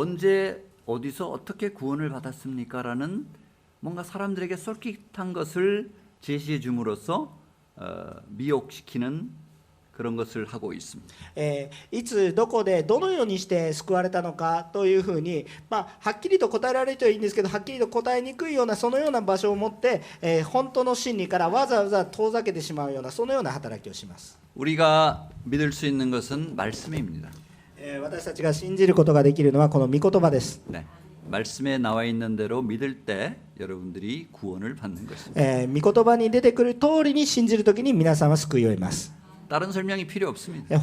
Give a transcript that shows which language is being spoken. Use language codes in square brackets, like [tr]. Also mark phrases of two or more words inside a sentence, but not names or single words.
[ko] 언제 어디서 어떻게 구원을 받았습니까라는 뭔가 사람들에게 솔깃한 것을 제시해 줌으로써 미혹시키는 그런 것을 하고 있습니다. [ja] いつどこでどのようにして救われたのかというふうに、はっきりと答えられるといいんですけどはっきりと答えにくいようなそのような場所を持って、本当の真理からわざわざ遠ざけてしまうようなそのような働きをします。 [ko] 우리가 믿을 수 있는 것은 말씀입니다. [ja] 私たちが信じることができるのはこの御言葉です。 [ko] 네, 말씀에 나와 있는 대로 믿을 때 여러분들이 구원을 받는 것입니다. [ja] 御言葉に出てくる通りに信じるときに皆さんは救いを得ます。 [ko] 다른 설명이 필요 없습니다.